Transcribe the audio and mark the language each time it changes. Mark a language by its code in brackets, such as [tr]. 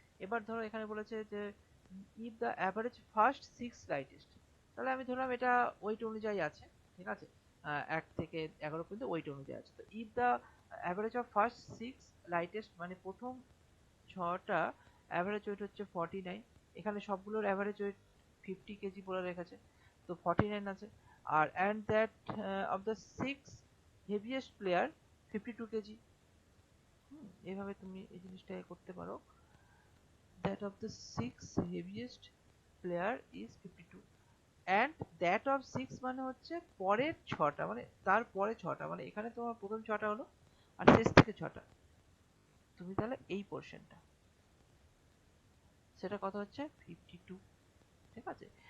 [bn] এবার ধরো এখানে বলেছে যে [en] if the average first 6 lightest, [bn] তাহলে আমি ধরলাম এটা ওয়েট অনুযায়ী আছে, ঠিক আছে? 1 থেকে 11 পর্যন্ত ওয়েট অনুযায়ী আছে। তো [en] if the average of first 6 lightest [bn] মানে প্রথম 6টা অ্যাভারেজ ওয়েট হচ্ছে 49, এখানে সবগুলোর অ্যাভারেজ ওয়েট 50 কেজি বলে রেখেছে, তো 49 আছে। [en] আর and that of the 6 heaviest player 52 kg. [bn] এইভাবে তুমি এই জিনিসটা করতে পারো, [en] that of the 6 heaviest player is 52। [bn] And that of 6 মানে হচ্ছে পরের 6টা, মানে তারপরে 6টা, মানে এখানে তোমার প্রথম 6টা হলো আর শেষ থেকে 6টা, তুমি তাহলে এই পোর্শনটা, সেটা কত হচ্ছে 52, ঠিক আছে।